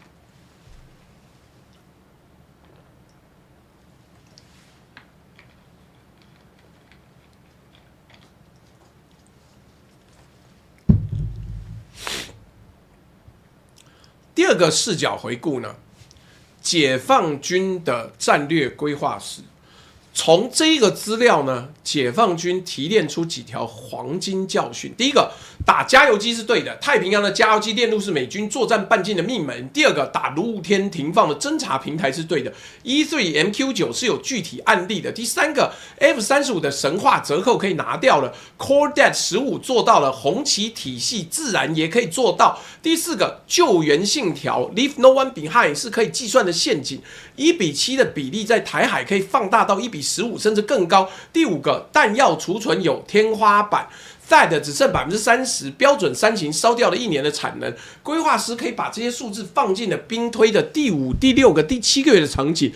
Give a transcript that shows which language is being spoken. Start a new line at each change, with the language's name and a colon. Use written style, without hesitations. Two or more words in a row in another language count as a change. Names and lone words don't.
Chinese: 第二個視角回顧呢，解放軍的戰略規劃史。從這個資料呢，解放軍提煉出幾條黃金教訓。第一個，打加油機是對的，太平洋的加油機鏈路是美軍作戰半徑的命門。第二個，打露天停放的偵察平台是對的。E3 MQ9 是有具體案例的。第三個 ，F-35 的神話折扣可以拿掉了 ，Cordet 15做到了，紅旗體系自然也可以做到。第四個，救援信條
English: Leave no one behind
Chinese: 是可以計算的陷阱，1:7的比例在台海可以放大到1:15甚至更高。第五個，彈藥儲存有天花板。THAAD 只剩30%，標準3型燒掉了1年的產能。規劃師可以把這些數字放進了兵推的第5、第6個、第7個月的場景。